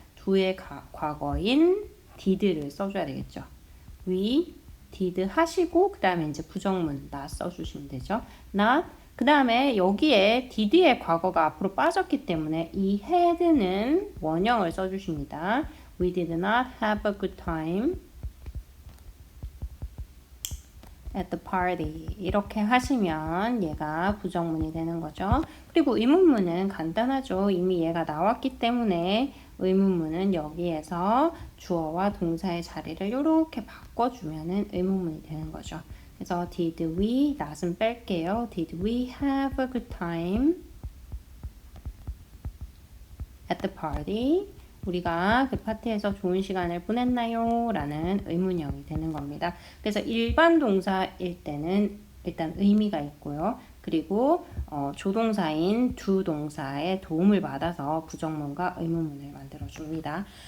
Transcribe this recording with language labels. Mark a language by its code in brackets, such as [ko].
[ko] do의 과거인 did를 써줘야 되겠죠. we did 하시고 그 다음에 이제 부정문 not 써주시면 되죠. not 그 다음에 여기에 did의 과거가 앞으로 빠졌기 때문에 이 had는 원형을 써주십니다. [en] We did not have a good time at the party. [ko] 이렇게 하시면 얘가 부정문이 되는 거죠. 그리고 의문문은 간단하죠. 이미 얘가 나왔기 때문에 의문문은 여기에서 주어와 동사의 자리를 이렇게 바꿔주면은 의문문이 되는 거죠. 그래서 did we, not은 뺄게요. [en] Did we have a good time at the party? [ko] 우리가 그 파티에서 좋은 시간을 보냈나요? 라는 의문형이 되는 겁니다. 그래서 일반 동사일 때는 일단 의미가 있고요. 그리고 조동사인 두 동사의 도움을 받아서 부정문과 의문문을 만들어줍니다.